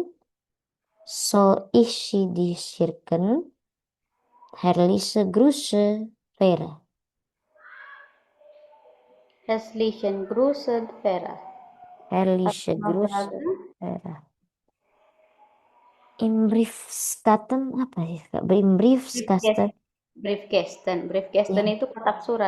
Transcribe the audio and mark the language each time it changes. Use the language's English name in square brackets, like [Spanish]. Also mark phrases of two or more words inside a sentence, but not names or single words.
[German] Soll ich sie dir schicken? Herrliche Grüße, Vera. Herzlichen Grüße, Vera. Herrliche [Indonesian] Mau [German] Grüße, [Indonesian] Praga? [German] Vera. Im Briefkasten [Indonesian] apa sih, Kak? [German] Im Briefkasten. Briefkasten [Indonesian] Ya. itu kotak surat.